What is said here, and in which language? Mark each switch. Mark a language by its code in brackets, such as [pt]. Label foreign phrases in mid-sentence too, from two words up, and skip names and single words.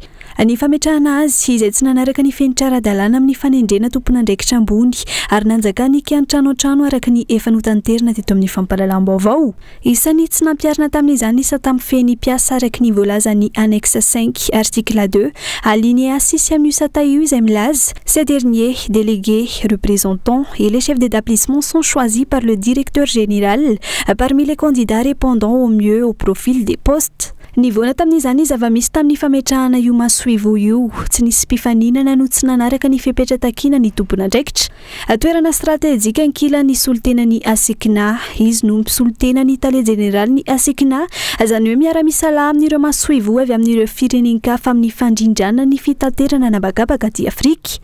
[mg] Ny fametrahana azy izay tsy nanaraka ny fenitra ara-dalàna amin'ny fanendrena tompon'andraikitra ambony ary nanjaka ny kiantrano an-trano araka ny efa notanterina teto amin'ny fampahalalam-baovao. Isan'ny tsy nampiarina tamin'izany isa tamin'ny feny piasa araka ny voalazan'ny [fr] annexe 5 article 2 alinéa 6 [mg] amin'io sata io izay milaza [fr] ces derniers délégués représentants et les chefs d'établissement sont choisis par le directeur général parmi les candidats répondant au mieux au profil des postes. [mg] Nivoana tamin'izany izy ava misy tamin'ny fametrahana io masoivo io tsy nisy mpifaninana no tsy nanaraka ny fipetra-takiana ny tompon'andraikitra. Toerana stratejika ankilan'ny solon-tenany asekina izy no solon-tenany tale général ny asekina izany hoe miara-misalaha amin'ireo masoivo avy amin'ireo firenenkafa amin'ny fandrindrana ny fitaterana anabakabaka aty Afrika.